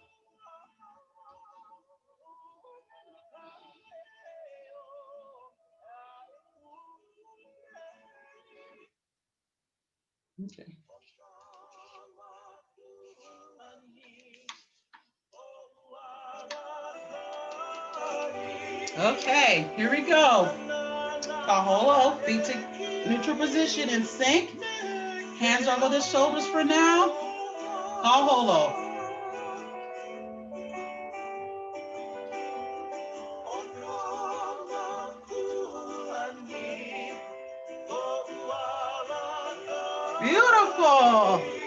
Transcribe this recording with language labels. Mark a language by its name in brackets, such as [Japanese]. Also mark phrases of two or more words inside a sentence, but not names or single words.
[English] Okay. Okay, here we go. Ka Hula, feet to neutral position and sync. Hands over the shoulders for now. Ka Hula. Beautiful.